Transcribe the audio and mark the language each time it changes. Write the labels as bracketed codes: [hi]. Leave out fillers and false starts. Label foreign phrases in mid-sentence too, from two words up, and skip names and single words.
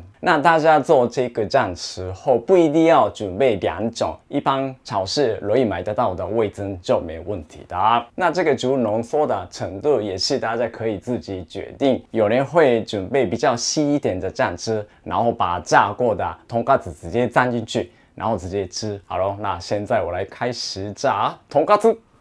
[zh] 那大家做这个酱时候不一定要准备2种，一般超市容易买得到的味噌就没问题的。那这个猪浓缩的程度也是大家可以自己决定，有人会准备比较稀一点的酱汁，然后把炸过的トンカツ直接蘸进去，然后直接吃。好了，那现在我来开始炸トンカツ。